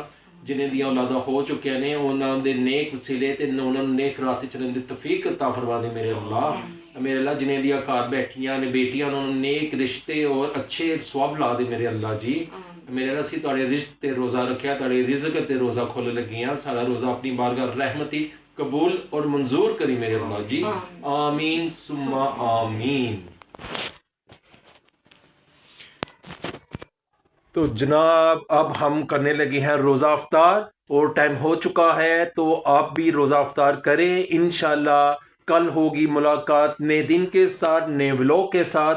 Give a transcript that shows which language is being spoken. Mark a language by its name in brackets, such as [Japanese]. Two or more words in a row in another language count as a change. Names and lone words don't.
[Punjabi] جنہاں دیاں اولاداں ہو چکے نے انہوں نے دے نیک وسیلے تے انہوں نے نیک راہ تے چلن دی توفیق عطا فرما دے میرے اللہ. میرے اللہ جنہاں دیاں گھر بیٹھیاں نے بیٹیاں، انہوں نے نیک رشتے اور اچھے ثواب لا دے میرے اللہ جی. میرے اللہ اسیں تہاڈے رزق تے روزہ رکھیا، تہاڈے رزق تے روزہ کھول لگیاں، سارا روزہ اپنی بارگاہ رحمتی قبول اور منظور کری میرے اللہ جی. [Arabic] آمين ثم آمين. [Urdu] تو جناب اب ہم کرنے لگے ہیں روزہ افطار، اور ٹائم ہو چکا ہے، تو آپ بھی روزہ افطار کریں انشاءاللہ. کل ہوگی ملاقات نئے دن کے ساتھ، نئے ولاگ کے ساتھ.